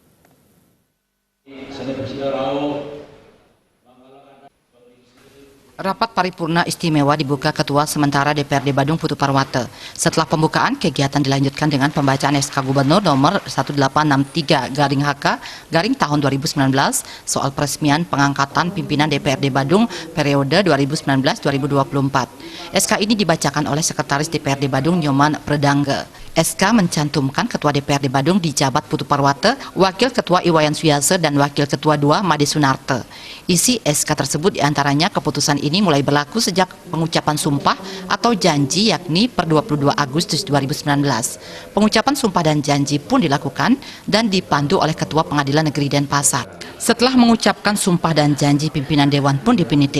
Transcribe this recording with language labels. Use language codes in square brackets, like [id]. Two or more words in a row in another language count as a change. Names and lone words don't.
[id] Rapat paripurna istimewa dibuka Ketua sementara DPRD Badung Putu Parwata. Setelah pembukaan, kegiatan dilanjutkan dengan pembacaan SK Gubernur nomor 1863/HK tahun 2019 soal peresmian pengangkatan pimpinan DPRD Badung periode 2019-2024. SK ini dibacakan oleh Sekretaris DPRD Badung Nyoman Predangge. SK mencantumkan Ketua DPRD Badung dijabat Putu Parwata, Wakil Ketua Wayan Suyase dan Wakil Ketua 2 Made Sunarte. Isi SK tersebut diantaranya keputusan ini mulai berlaku sejak pengucapan sumpah atau janji yakni per 22 Agustus 2019. Pengucapan sumpah dan janji pun dilakukan dan dipandu oleh Ketua Pengadilan Negeri Denpasar. Setelah mengucapkan sumpah dan janji, pimpinan Dewan pun definitif.